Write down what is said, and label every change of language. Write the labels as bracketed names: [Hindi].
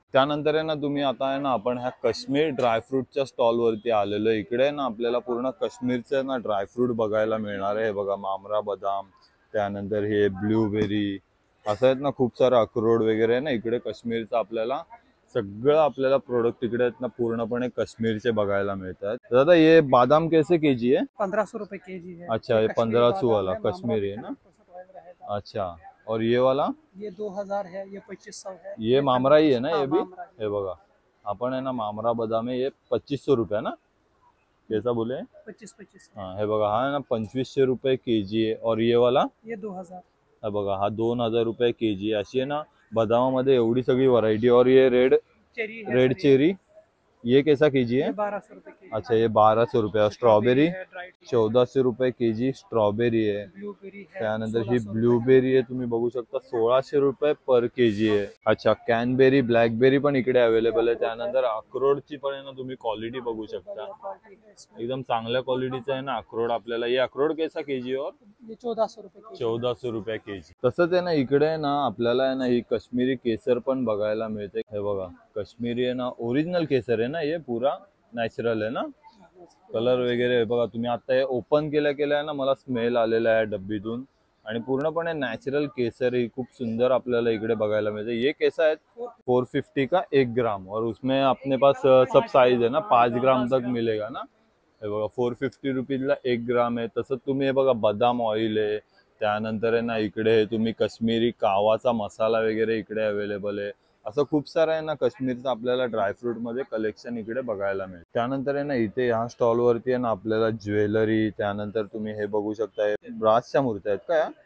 [Marathi] त्यानंतर आहे ना तुम्ही आता आहे ना आपण ह्या काश्मीर ड्रायफ्रूटच्या स्टॉलवरती आलेलो. इकडे ना आपल्याला पूर्ण काश्मीरचं ना ड्रायफ्रूट बघायला मिळणार आहे. बघा मामरा बदाम, त्यानंतर हे ब्लूबेरी असं आहेत ना खूप सारं अक्रोड वगैरे आहे ना इकडे काश्मीरचं आपल्याला सगळं आपल्याला प्रोडक्ट तिकडे आहेत ना पूर्णपणे काश्मीरचे बघायला मिळतात. [Hindi] दादा ये बादाम कैसे केजी है? 1500 रुपए केजी है. अच्छा ये 1500 वाला कश्मीरी है ना. अच्छा और ये वाला? ये 2000 है, ये 2500 है. ये मामरा ही है ना ये भी. मामरा है. [Marathi] हे बघा आपण आहे ना मामरा बदाम आहे. [Hindi] ये 2500 रुपये ना. कैसा बोले? 25. [Marathi] हाँ हे बघा हा आहे ना 2500 रुपये केजी आहे. [Hindi] और ये वाला? ये 2000. [Marathi] हा बघा हा 2000 रुपये केजी आहे. अशी आहे ना बदामामध्ये एवढी सगळी व्हरायटी. [Hindi] और ये रेड चेरी ये कैसा केजी है? 1200 रुपए केजी. अच्छा ये 1200 रुपये. [Marathi] स्ट्रॉबेरी 1400 रुपये केजी स्ट्रॉबेरी आहे. [Hindi] ब्लूबेरी है. [Marathi] त्यानंतर ही ब्लूबेरी आहे तुम्ही बघू शकता 1600 रुपये पर केजी आहे. अच्छा कॅनबेरी ब्लॅकबेरी पण इकडे अवेलेबल आहे. त्यानंतर अक्रोडची पण आहे ना तुम्ही क्वालिटी बघू शकता. एकदम चांगल्या क्वालिटीचा आहे ना अक्रोड आपल्याला. [Hindi] ये अक्रोड कैसा केजी? और ये 1400 रुपए केजी. 1400 रुपये केजी. [Marathi] तसंच आहे ना इकडे आहे ना आपल्याला आहे ना ही काश्मीरी केसर पण बघायला मिळते. हे बघा काश्मीरी आहे ना ओरिजिनल केसर आहे ना. ये पूरा नॅचरल आहे ना. कलर वगैरे बघा तुम्ही आता हे ओपन केल्या आहे ना मला स्मेल आलेला आहे डब्बीतून. आणि पूर्णपणे नॅचरल केसर ही खूप सुंदर आपल्याला इकडे बघायला मिळते. [Hindi] ये कैसा है? 450 का 1 ग्राम. और उसमें अपने पास सब साइज है ना 5 ग्राम तक मिलेगा ना. [Marathi] हे बघा 450 रुपीजला 1 ग्राम आहे. तसंच तुम्ही हे बघा बदाम ऑइल आहे. त्यानंतर आहे ना इकडे तुम्ही काश्मीरी कावाचा मसाला वगैरे इकडे अवेलेबल आहे. असं खूप सारं आहे ना काश्मीरचं आपल्याला ड्रायफ्रूट मध्ये कलेक्शन इकडे बघायला मिळेल. त्यानंतर आहे ना इथे ह्या स्टॉल वरती आहे ना आपल्याला ज्वेलरी, त्यानंतर तुम्ही हे बघू शकता ब्रासच्या मूर्त्या आहेत का?